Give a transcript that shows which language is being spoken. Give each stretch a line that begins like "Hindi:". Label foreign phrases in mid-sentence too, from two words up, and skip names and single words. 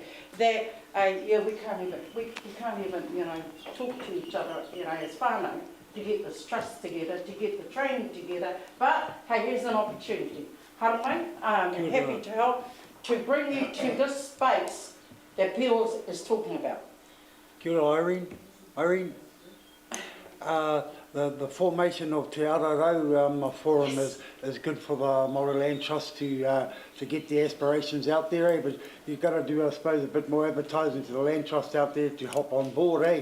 English: That we can't even talk to each other as whānau to get this trust together, to get the training together. But hey, here's an opportunity. Haramai, I'm happy to help to bring you to this space that Peels is talking about.
Māori: Kia ora, Irene.
English: The formation of Te Ararau forum is good for the Māori Land Trust to get the aspirations out there, but you've got to do, I suppose, a bit more advertising to the Land Trust out there to hop on board, eh?